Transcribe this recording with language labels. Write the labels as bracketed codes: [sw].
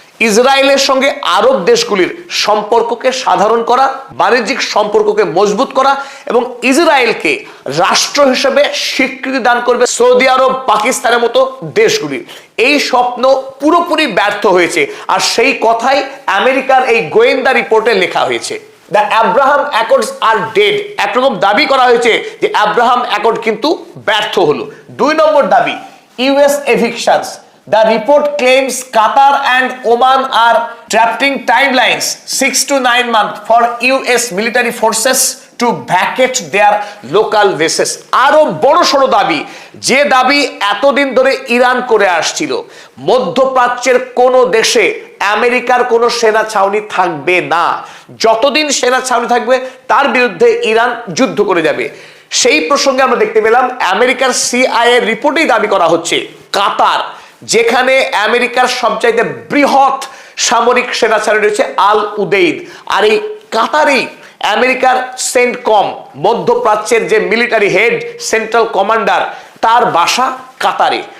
[bn] ইসরায়েলের সঙ্গে আরব দেশগুলির সম্পর্ককে সাধারণ করা, বাণিজ্যিক সম্পর্ককে মজবুত করা এবং ইসরায়েলকে রাষ্ট্র হিসেবে স্বীকৃতি দান করবে সৌদি আরব, পাকিস্তানের মতো দেশগুলি। এই স্বপ্ন পুরোপুরি ব্যর্থ হয়েছে, আর সেই কথাই আমেরিকার এই গোয়েন্দা রিপোর্টে লেখা হয়েছে। [en] the Abraham Accords are dead, [bn] একরকম দাবি করা হয়েছে যে আব্রাহাম অ্যাকর্ড কিন্তু ব্যর্থ হলো। 2 নম্বর দাবি, US এভিকশনস। [en] The report claims Qatar and Oman are drafting timelines 6 to 9 months for US military forces to vacate their local bases. [bn] আরো বড় সড়ো দাবি, যে দাবি এতদিন ধরে ইরান করে আসছিল, মধ্যপ্রাচ্যের কোন দেশে আমেরিকার কোনো সেনা ছাউনি থাকবে না। যতদিন সেনা ছাউনি থাকবে তার বিরুদ্ধে ইরান যুদ্ধ করে যাবে। সেই প্রসঙ্গে আমরা দেখতে পেলাম আমেরিকার সিআইএ রিপোর্টেই দাবি করা হচ্ছে কাতার, যেখানে আমেরিকার সবচাইতে বৃহৎ সামরিক সেনা ছাউনি রয়েছে আল উদেইদ, আর এই কাতারেই আমেরিকার সেন্টকম, মধ্যপ্রাচ্যের যে মিলিটারি হেড, সেন্ট্রাল কমান্ডার, তার বাসা কাতারে।